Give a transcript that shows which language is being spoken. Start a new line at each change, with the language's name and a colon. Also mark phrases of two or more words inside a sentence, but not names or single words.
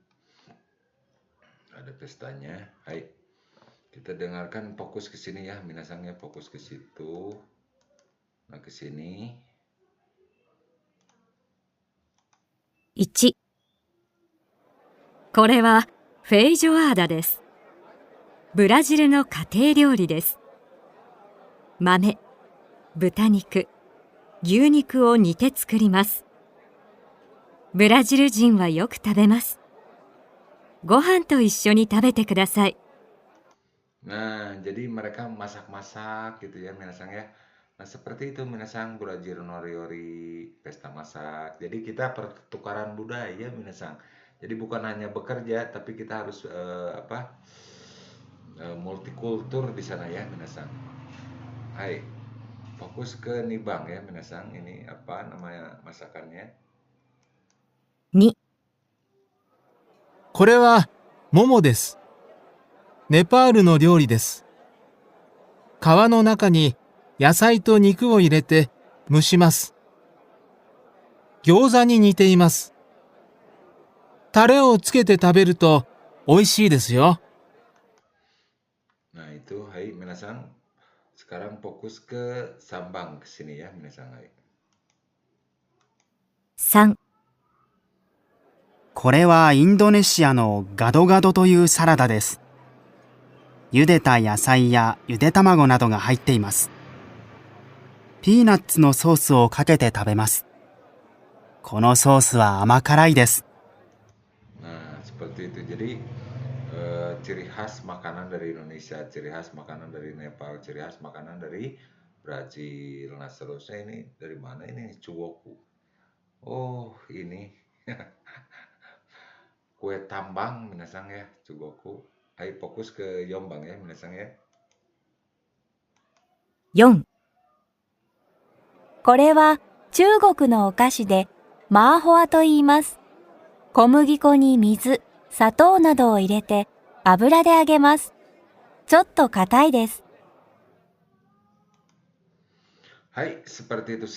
Indonesian: Ada pestanya. Hai. Kita dengarkan, fokus ke sini ya, minasan ya, fokus ke situ. Nah, ke sini.
Japanese: 1、これはフェイジョアーダです。ブラジルの家庭料理です。豆、 豚肉、牛肉を煮て作ります。ブラジル人はよく食べます。ご飯と一緒に食べてください。
Indonesian: Nah, jadi mereka masak-masak gitu ya, minasang ya. Nah, seperti itu minasang Brazil Noriori pesta masak. Jadi kita pertukaran budaya minasang. Jadi bukan hanya bekerja, tapi kita harus multikultur di sana ya minasang. Hai, fokus ke nibang ya minasang. Ini apa namanya masakannya?
Japanese: 2、これは、モモです。ネパールの料理です。皮の中に野菜と肉を入れて蒸します。餃子に似ています。タレをつけて食べると美味しいですよ。
Indonesian: Nah, itu hai minasang. Sekarang fokus ke sambang ke sini ya minasang hai.
Japanese: 3、これはインドネシアのガドガドというサラダです。茹でた野菜やゆで卵などが入っています。ピーナッツのソースをかけて食べます。このソースは甘辛いです。
Indonesian: Nah, seperti itu. Jadi ciri khas makanan dari Indonesia, ciri khas makanan dari Nepal, ciri khas makanan dari Brazil. Nah, seterusnya ini dari mana ini? Cuwoku. Oh, ini kue tambang minasang ya, Cuwoku. Ayo fokus ke Yombang ya minasang ya.
Japanese: 4、これは中国のお菓子でマーホアと言います。小麦粉に水、砂糖などを入れて油で揚げます。ちょっと硬いです。
Indonesian: Hai, seperti itu.